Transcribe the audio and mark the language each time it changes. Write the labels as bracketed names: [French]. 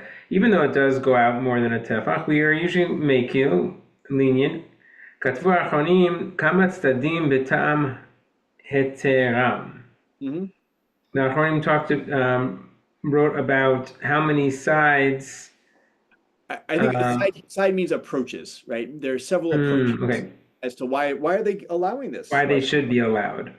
[English] Even though it does go out more than a tefach, we are usually mekil, lenient. [Hebrew] כתבו האחרונים כמה צדדים בטעם היתרם. [English] The Achronim wrote about how many sides. I think side means approaches, right? There are several approaches as to why are they allowing this? Why they should be allowed.